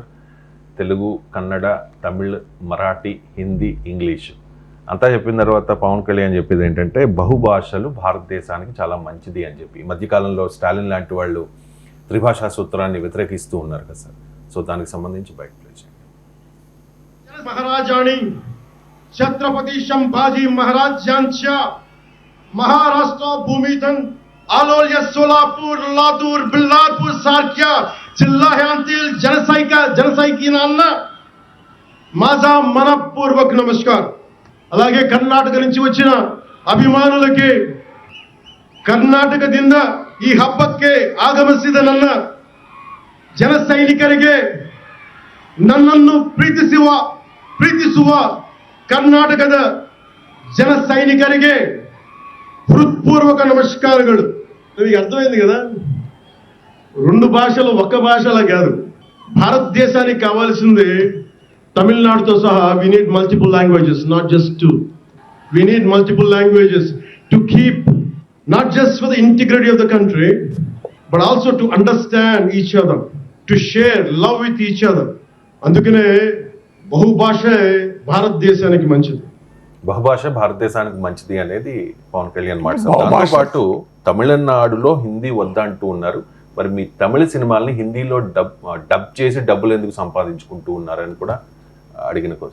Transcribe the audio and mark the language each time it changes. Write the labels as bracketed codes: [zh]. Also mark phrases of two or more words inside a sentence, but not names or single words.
[te] తెలుగు, కన్నడ, తమిళ్, మరాఠీ, హిందీ, ఇంగ్లీష్ అంతా చెప్పిన తర్వాత పవన్ కళ్యాణ్ చెప్పేది ఏంటంటే బహుభాషలు భారతదేశానికి చాలా మంచిది అని చెప్పి. ఈ మధ్యకాలంలో స్టాలిన్ లాంటి వాళ్ళు త్రిభాషా సూత్రాన్ని వ్యతిరేకిస్తూ ఉన్నారు కదా సార్. సో దానికి సంబంధించి బయట [mr] महाराजांनी छत्रपती संभाजी महाराजांच्या महाराष्ट्र भूमीतून आलोल्य सोलापूर, लातूर, बिल्लारपूर सारख्या जिल्ह्यांतील जनसैनिकांना माझा मनपूर्वक नमस्कार. [te] అలాగే కర్ణాటక నుంచి వచ్చిన [kn] ಅಭಿಮಾನುಲಕ್ಕೆ ಕರ್ನಾಟಕದಿಂದ ಈ ಹಬ್ಬಕ್ಕೆ ಆಗಮಿಸಿದ ನನ್ನ ಜನ ಸೈನಿಕರಿಗೆ, ನನ್ನನ್ನು ಪ್ರೀತಿಸುವ ಕರ್ನಾಟಕದ ಜನ ಸೈನಿಕರಿಗೆ [te] హృత్పూర్వక నమస్కారాలు. మీకు అర్థమైంది కదా, 2 భాషలు ఒక్క భాషలా కాదు. భారతదేశానికి కావాల్సింది తమిళనాడుతో సహా [en] We need multiple languages, not just 2. We need multiple languages to keep, not just for the integrity of the country, but also to understand each other, to share love with each other. [te] అందుకనే బహుభాషే భారతదేశానికి మంచిది. బహుభాష భారతదేశానికి మంచిది అనేది పవన్ కళ్యాణ్ మాట. బహుభాష- దాంతో పాటు తమిళనాడులో హిందీ వద్దంటూ ఉన్నారు. మరి మీ తమిళ సినిమాల్ని హిందీలో డబ్ చేసి డబ్బులు ఎందుకు సంపాదించుకుంటూ ఉన్నారని కూడా అడిగిన కోసం.